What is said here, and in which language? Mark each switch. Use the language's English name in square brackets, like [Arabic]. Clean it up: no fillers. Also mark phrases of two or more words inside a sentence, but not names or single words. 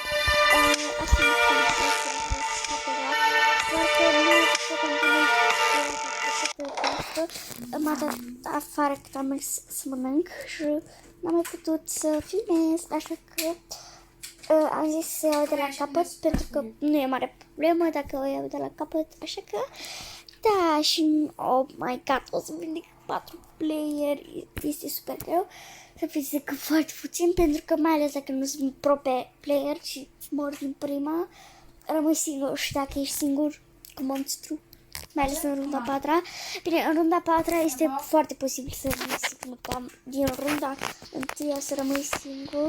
[Romanian] Asta nu știu doar că nu am să continui m-a dat afară cât am mers să mănânc și n-am mai putut să filmez, așa că am zis să iau de la capăt, pentru că nu e mare problemă dacă o iau de la capăt, așa că da, și [English] oh my god, [Romanian] o să vin 4 player, este super greu să fizică foarte puțin, pentru că mai ales dacă nu sunt pro pe player și mor din prima, rămâi singur și dacă ești singur cu monstru, mai ales în runda 4-a. Bine, în runda 4-a este foarte posibil să iei cam din runda 1 să rămâi singur.